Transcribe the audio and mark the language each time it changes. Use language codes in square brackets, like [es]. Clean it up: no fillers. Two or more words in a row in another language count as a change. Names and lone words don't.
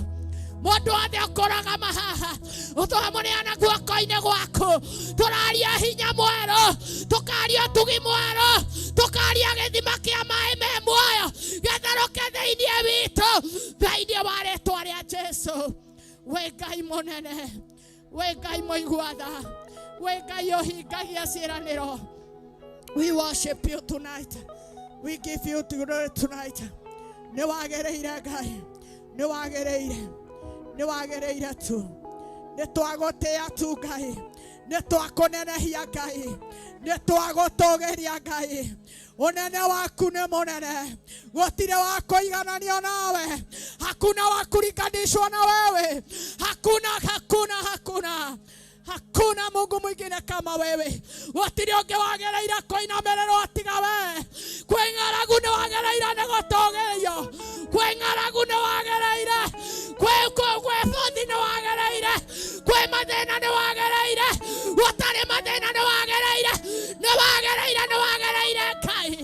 [ki] Mũndũ wothe ũkũrũgama haha ũtwamũneana guoko-inĩ gwaku, tũraria hinya mwerũ, tũkaria ũtugi mwerũ, tũkaria gĩthima kĩa maaĩ me muoyo gĩtherũke thĩinĩ witũ thĩinĩ wa rĩĩtwa rĩa Jesu. We Ngai mũnene, we Ngai mũigua tha, we Ngai ũhingagia ciĩranĩro. [en] We worship you tonight, we give you glory tonight. [ki] Nĩ wagĩrĩire Ngai, nĩ wagĩrĩire, nĩ wagĩrĩire tu, nĩ twagũtĩa tu Ngai, nĩ twakũnenehia Ngai, nĩ twagũtũgĩria Ngai. Unene waku nĩ mũnene, gũtirĩ wa kũigananio nawe, [sw] hakuna wa kulinganishwa na wewe, hakuna Mungu mwingine kama wewe. [ki] Gũtirĩ ũngĩ wagĩrĩire kũinamĩrĩrwo tiga we, kwĩ ng'aragu nĩ wagĩrĩire nĩ gũtũgĩrio, kwĩ ng'aragu nĩ wagĩrĩire, kwĩ bũthi nĩ wagĩrĩire, kwĩ mathĩna nĩ wagĩrĩire, gũtarĩ mathĩna nĩ wagĩrĩire, nĩ wagĩrĩire, nĩ wagĩrĩire Ngai.